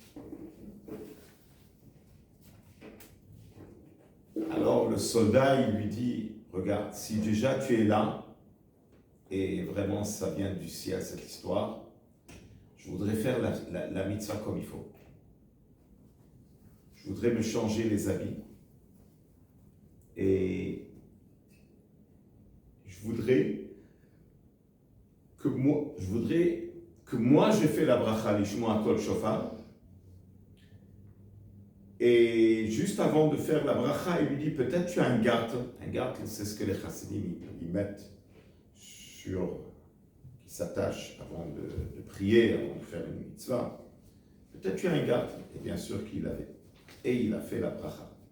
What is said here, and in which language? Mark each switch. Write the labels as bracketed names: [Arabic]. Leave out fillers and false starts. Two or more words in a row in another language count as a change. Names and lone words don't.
[French] Alors le soldat, il lui dit, regarde, si déjà tu es là, et vraiment ça vient du ciel cette histoire, je voudrais faire la mitzvah comme il faut. Je voudrais me changer les habits, et je voudrais que moi je fais la [Hebrew] ברכה לשמוע קול שופר. [French] Et juste avant de faire la bracha, il lui dit peut-être tu as un garde. Un garde, c'est ce que les chassidim ils mettent qui s'attache avant de prier, avant de faire une mitzvah. Peut-être tu as un garde. Et bien sûr qu'il avait. Et il a fait la bracha.